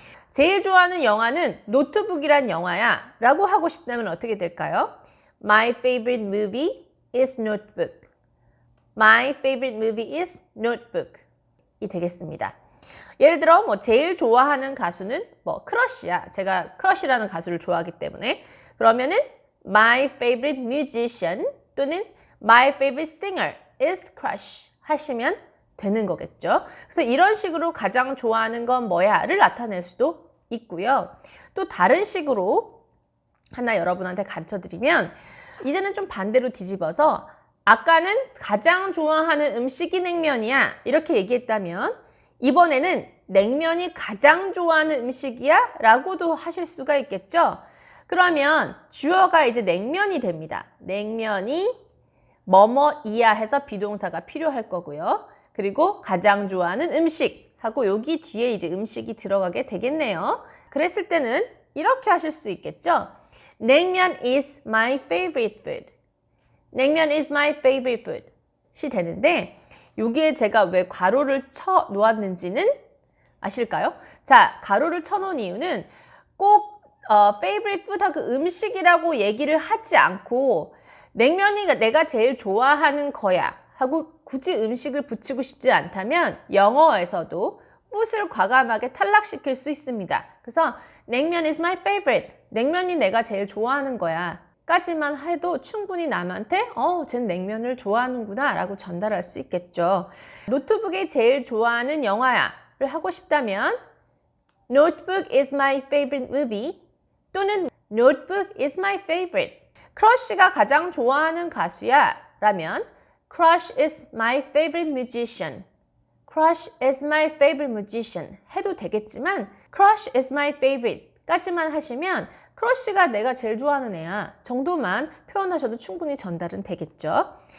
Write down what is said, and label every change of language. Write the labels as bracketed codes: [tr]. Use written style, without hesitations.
[ko] 제일 좋아하는 영화는 노트북이란 영화야 라고 하고 싶다면 어떻게 될까요? [en] My favorite movie is Notebook. My favorite movie is Notebook. [ko] 이 되겠습니다. 예를 들어 뭐 제일 좋아하는 가수는 뭐 크러쉬야. 제가 크러쉬라는 가수를 좋아하기 때문에 그러면은 [en] my favorite musician [ko] 또는 [en] my favorite singer is Crush [ko] 하시면 되는 거겠죠. 그래서 이런 식으로 가장 좋아하는 건 뭐야를 나타낼 수도 있고요. 또 다른 식으로 하나 여러분한테 가르쳐 드리면 이제는 좀 반대로 뒤집어서 아까는 가장 좋아하는 음식이 냉면이야 이렇게 얘기했다면 이번에는 냉면이 가장 좋아하는 음식이야 라고도 하실 수가 있겠죠. 그러면 주어가 이제 냉면이 됩니다. 냉면이 뭐뭐이야 해서 비동사가 필요할 거고요. 그리고 가장 좋아하는 음식 하고 여기 뒤에 이제 음식이 들어가게 되겠네요. 그랬을 때는 이렇게 하실 수 있겠죠. [en] 냉면 is my favorite food. 냉면 is my favorite food. [ko] 시 되는데 여기에 제가 왜 괄호를 쳐 놓았는지는 아실까요? 자, 가로를 쳐놓은 이유는 꼭 favorite food하고 음식이라고 얘기를 하지 않고 냉면이 내가 제일 좋아하는 거야 하고 굳이 음식을 붙이고 싶지 않다면 영어에서도 food을 과감하게 탈락시킬 수 있습니다. 그래서 [en] 냉면 is my favorite. [ko] 냉면이 내가 제일 좋아하는 거야. 까지만 해도 충분히 남한테 쟤는 냉면을 좋아하는구나 라고 전달할 수 있겠죠. 노트북이 제일 좋아하는 영화야 를 하고 싶다면 [en] Notebook is my favorite movie [ko] 또는 [en] Notebook is my favorite. [ko] 크러쉬가 가장 좋아하는 가수야 라면 [en] Crush is my favorite musician. Crush is my favorite musician [ko] 해도 되겠지만 [en] Crush is my favorite [ko] 까지만 하시면 크러쉬가 내가 제일 좋아하는 애야 정도만 표현하셔도 충분히 전달은 되겠죠.